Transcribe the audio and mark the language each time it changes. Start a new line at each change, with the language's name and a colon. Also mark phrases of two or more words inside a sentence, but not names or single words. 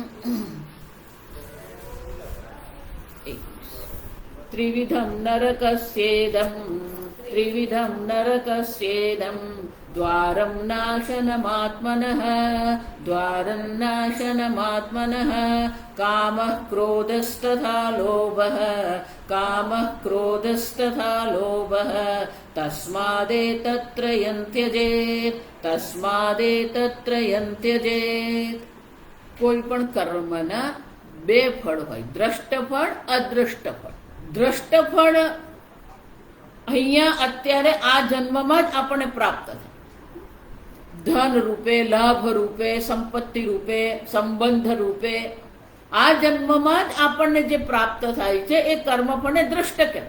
Sanskrit: त्रिविधं नरकस्येदं द्वारं नाशनमात्मनः कामः क्रोधस्तथा लोभः तस्मादेतत्त्रयं त्यजेत्
Gujarati: કોઈ પણ કર્મના બે ફળ હોય, દ્રષ્ટ ફળ, અદ્રષ્ટ ફળ. દ્રષ્ટ ફળ અહીંયા અત્યારે આ જન્મમાં જ આપણને પ્રાપ્ત થાય, ધન રૂપે, લાભ રૂપે, સંપત્તિ રૂપે, સંબંધ રૂપે આ જન્મમાં જ આપણને જે પ્રાપ્ત થાય છે એ કર્મ ફળને દ્રષ્ટ કહેવાય.